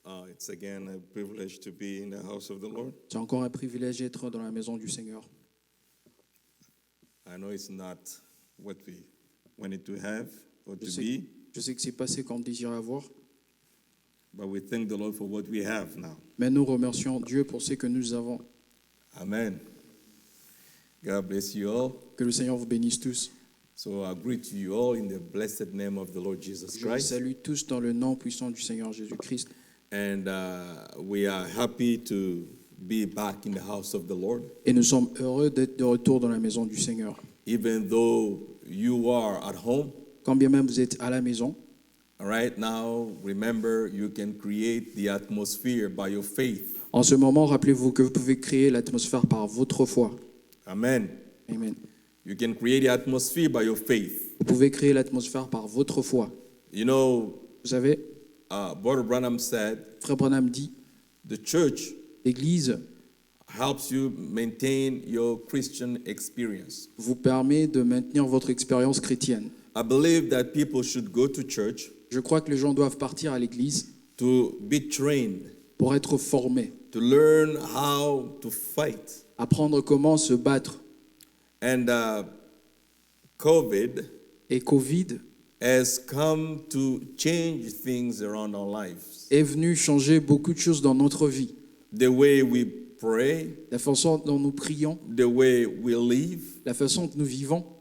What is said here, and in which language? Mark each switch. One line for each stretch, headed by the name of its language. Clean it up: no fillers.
English: It's again a privilege to be in the house of the Lord.
French: C'est encore un privilège d'être dans la maison du Seigneur.
English: I know it's not what we wanted to have or to
French: Je
English: be,
French: sais que c'est pas ce qu'on désirait avoir,
English: but we thank the Lord for what we have now.
French: mais nous remercions Dieu pour ce que nous avons.
English: Amen. God bless you all.
French: Que le Seigneur vous bénisse tous.
English: So I greet you all in the blessed name of the Lord Jesus
French: Je vous
English: Christ.
French: salue tous dans le nom puissant du Seigneur Jésus-Christ.
English: And we are happy to be back in the house of the Lord.
French: Et nous sommes heureux d'être de retour dans la maison du Seigneur.
English: Even though you are at home,
French: Quand bien même vous êtes à la maison,
English: right now, remember you can create the atmosphere by your faith.
French: en ce moment, rappelez-vous que vous pouvez créer l'atmosphère par votre foi.
English: Amen.
French: Amen.
English: You can create the atmosphere by your faith.
French: Vous pouvez créer l'atmosphère par votre foi.
English: You know,
French: Vous savez,
English: Brother Branham said,
French: Frère Branham dit,
English: the church
French: l'Église
English: helps you maintain your Christian experience.
French: vous permet de maintenir votre expérience chrétienne.
English: I believe that people should go to church
French: Je crois que les gens doivent partir à l'Église
English: to be trained,
French: pour être formés,
English: to learn how to fight.
French: apprendre comment se battre.
English: And COVID
French: Et Covid
English: has come to change things around our lives.
French: est venu changer beaucoup de choses dans notre vie.
English: The way we pray,
French: La façon dont nous prions,
English: the way we live,
French: la façon dont nous vivons,